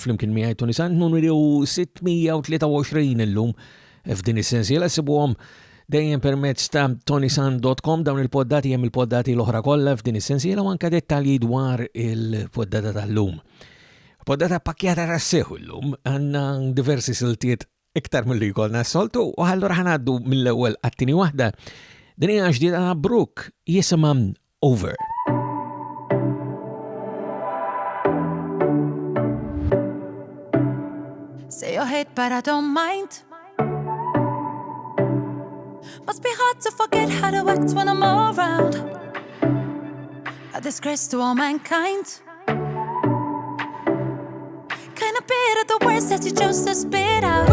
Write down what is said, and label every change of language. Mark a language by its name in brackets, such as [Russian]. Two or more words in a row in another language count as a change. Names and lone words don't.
[Maltese] flimkien miegħi Toni Sant numru 623 illum f'din is-sensiela sibuhom dejjem permezz ta' ToniSant.com dawn il-poddati hemm il-poddati l-oħra kollha f'din is-sensiela u anke dettalji dwar il-poddata tal-lum. Poddata pakkjata rasseħu illum għandna diversi siltiet iktar milli jkollna s-soltu u allura ħanaddu mill-ewwel għat-tieni waħda. Din hija ġdida Brooke jisimha Over. [English] Say your hate, but I don't mind. Must be hard to forget how to act when I'm around. A disgrace to all mankind. Kinda bitter the words that you chose to spit out.